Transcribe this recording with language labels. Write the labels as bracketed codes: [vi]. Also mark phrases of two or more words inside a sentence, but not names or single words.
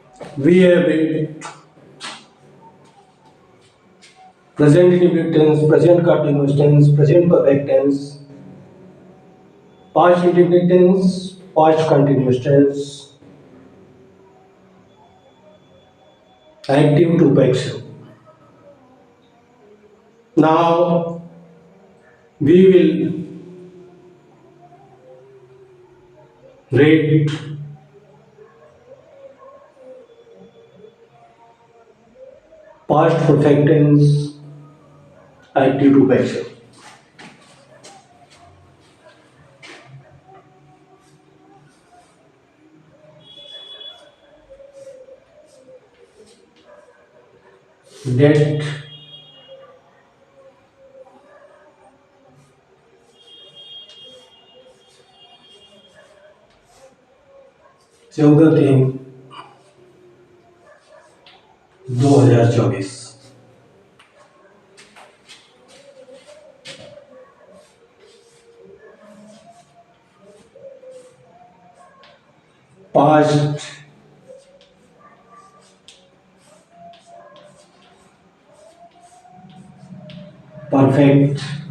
[en] We have it present indefinite tense, present continuous tense, present perfect tense, past indefinite tense, past continuous tense, active to passive. Now we will read past perfect tense, active to passive. That चौदह तीन 2024 past perfect